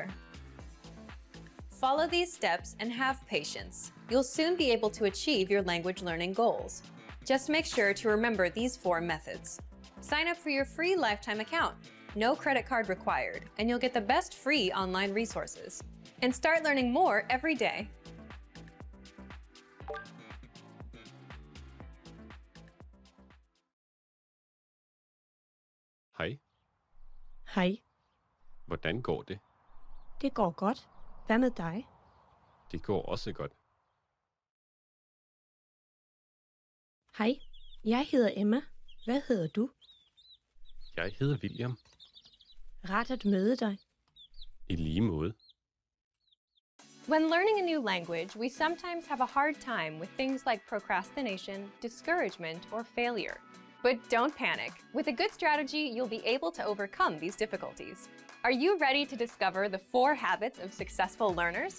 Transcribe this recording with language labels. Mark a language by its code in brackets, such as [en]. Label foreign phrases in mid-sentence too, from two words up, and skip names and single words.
[en] Follow these steps and have patience. You'll soon be able to achieve your language learning goals. Just make sure to remember these 4 methods. Sign up for your free lifetime account. No credit card required, and you'll get the best free online resources. And start learning more every day. [da] Hej, Hej, hvordan går det? det går godt. Hvad med dig? Det går også godt. Hej, jeg hedder Emma. Hvad hedder du? Jeg hedder William. Rart at møde dig. I lige måde. [en] When learning a new language, we sometimes have a hard time with things like procrastination, discouragement, or failure. But don't panic. With a good strategy, you'll be able to overcome these difficulties. Are you ready to discover the 4 habits of successful learners?